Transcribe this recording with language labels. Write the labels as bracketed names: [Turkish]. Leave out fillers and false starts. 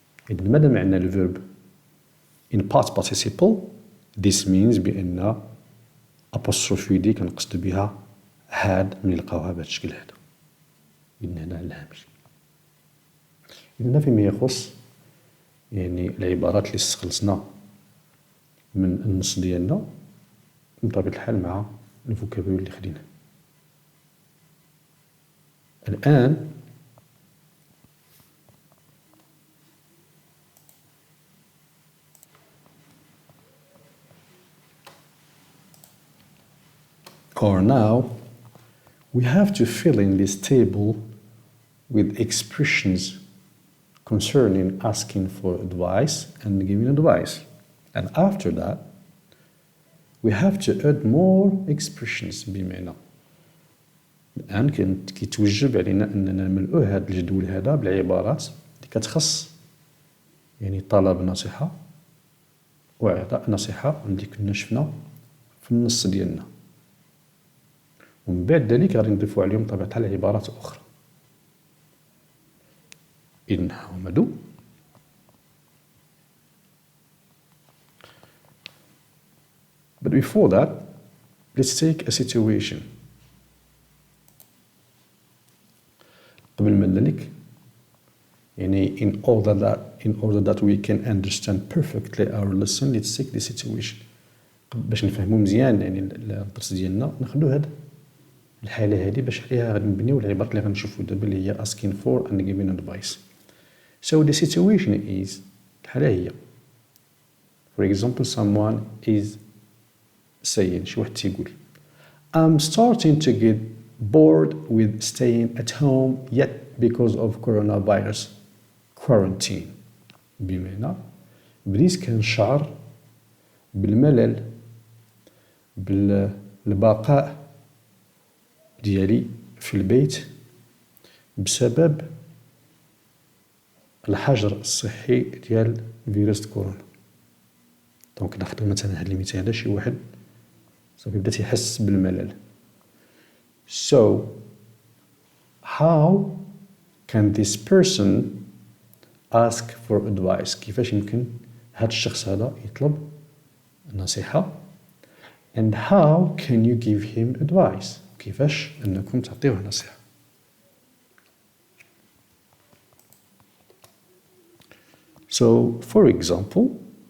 [Arabic] إذن ماذا معنى الفيرب [English] in past participle؟ this means [Arabic] بأن apostrophe دي كنقصد بها هاد ملي نلقاوها بهاد الشكل هذا. إذن هنا الهامش. إذن فيما يخص يعني العبارات اللي استخلصنا من النص ديالنا بطبيعة الحال مع الفوكابولري اللي خديناه. الآن [English] or now we have to fill in this table with expressions concerning asking for advice and giving advice. And after that, we have to add more expressions [Arabic] بمعنى الآن كيتوجب علينا أننا نملؤ هذا الجدول هذا بالعبارات اللي كتخص يعني طلب نصيحة وإعطاء نصيحة اللي كنا شفنا في النص ديالنا. ومن بعد ذلك غادي نضيفوا عليهم بطبيعة الحال عبارات أخرى. إذن هاهما دو. [English] But before that, let's take a situation. [Arabic] قبل ما ذلك يعني [English] in order that we can understand perfectly our lesson, let's take the situation. [Arabic] باش نفهمو مزيان يعني الدرس ديالنا ناخدو هاد الحالة هادي باش عليها غادي نبنيو العبارات اللي غنشوفو دابا اللي هي [English] asking for and giving advice. So the situation is [Arabic] الحالة هي [English] for example someone is saying [Arabic] شي واحد تيقول [English] I'm starting to get bored with staying at home yet because of coronavirus quarantine. [Arabic] بمعنى بديت كنشعر بالملل بالبقاء ديالي في البيت بسبب الحجر الصحي ديال فيروس كورونا. دونك ناخدو مثلا هاد المثال هذا شي واحد صافي بدا تيحس بالملل. [English] So how can this person ask for advice؟ [Arabic] كيفاش يمكن هاد الشخص هذا يطلب نصيحة؟ [English] And how can you give him advice؟ [Arabic] كيفاش أنكم تعطيوه نصيحة؟ [English] So for example